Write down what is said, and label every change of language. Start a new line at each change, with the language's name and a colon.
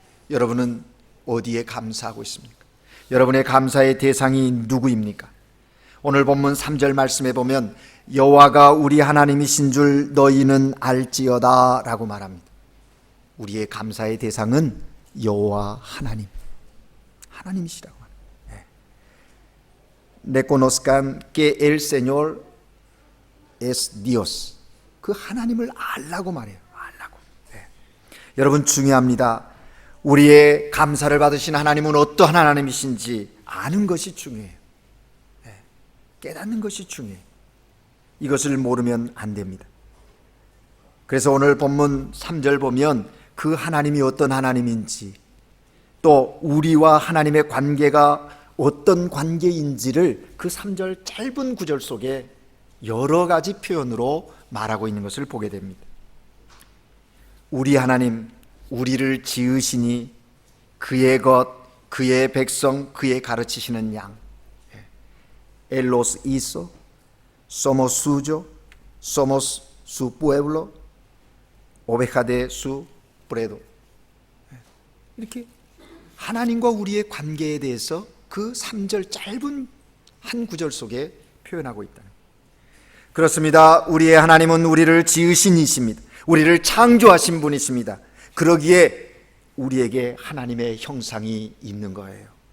Korean: 여러분은 어디에 감사하고 있습니까? 여러분의 감사의 대상이 누구입니까? 오늘 본문 3절 말씀에 보면 여호와가 우리 하나님이신 줄 너희는 알지어다 라고 말합니다. 우리의 감사의 대상은 여호와 하나님, 하나님이시라고 합니다.
Spanish: Reconozcan que el Señor es Dios.
Korean: 그 하나님을 알라고 말해요. 알라고. 여러분 중요합니다. 우리의 감사를 받으신 하나님은 어떠한 하나님이신지 아는 것이 중요해요. 깨닫는 것이 중요해요. 이것을 모르면 안 됩니다. 그래서 오늘 본문 3절 보면 그 하나님이 어떤 하나님인지 또 우리와 하나님의 관계가 어떤 관계인지를 그 3절 짧은 구절 속에 여러 가지 표현으로 말하고 있는 것을 보게 됩니다. 우리 하나님, 우리를 지으시니 그의 것, 그의 백성, 그의 가르치시는 양.
Spanish: Él los hizo, somos suyos, somos su pueblo, oveja de su prado.
Korean: 이렇게 하나님과 우리의 관계에 대해서 그 3절 짧은 한 구절 속에 표현하고 있다. 그렇습니다. 우리의 하나님은 우리를 지으신 이십니다. 우리를 창조하신 분이십니다. 그러기에 우리에게 하나님의 형상이 있는 거예요.